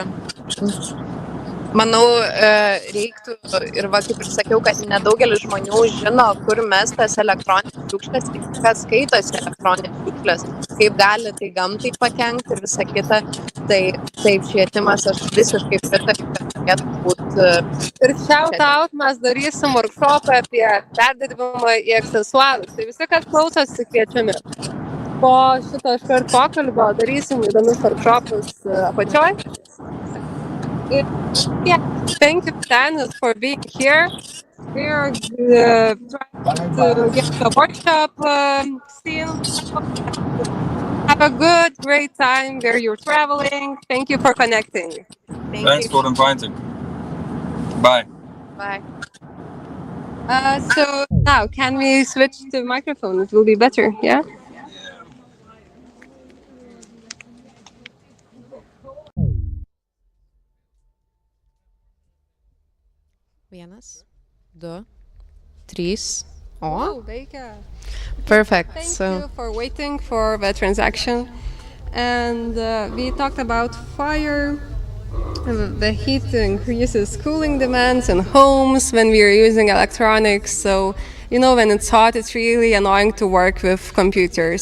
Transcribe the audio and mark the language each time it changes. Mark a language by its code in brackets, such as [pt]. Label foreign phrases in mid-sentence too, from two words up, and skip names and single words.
[lt] Manau, reiktų ir kaip ir sakiau, kad nedaugelis žmonių žino, kur mes tas elektroninės šiukšlės, kas skaitosi elektroninės šiukšlės, kaip gali tai gamtai pakenkti ir visa kita. Tai taip, švietimas aš visiškai pritariu, kad turėtų būti. [en] Ir shout out, [lt] mes darysim workshopą apie perdirbimą į aksesuarus. Tai visi, kas klausosi, kviečiami. Po šito iškart pokalbio darysim įdomius workshopus apačioj. [en] Yeah, thank you, Tanis, for being here. We are trying to get the workshop still. Have a great time where you're traveling. Thank you for connecting. Thanks for inviting. Bye. Bye. So now, can we switch to microphone? It will be better, yeah? [lt] Vienas, du, trys. Oh, veikia. [en] Perfect. Thank you for waiting for the transaction. And we talked about fire. The heat increases cooling demands in homes when we are using electronics. So, when it's hot, it's really annoying to work with computers.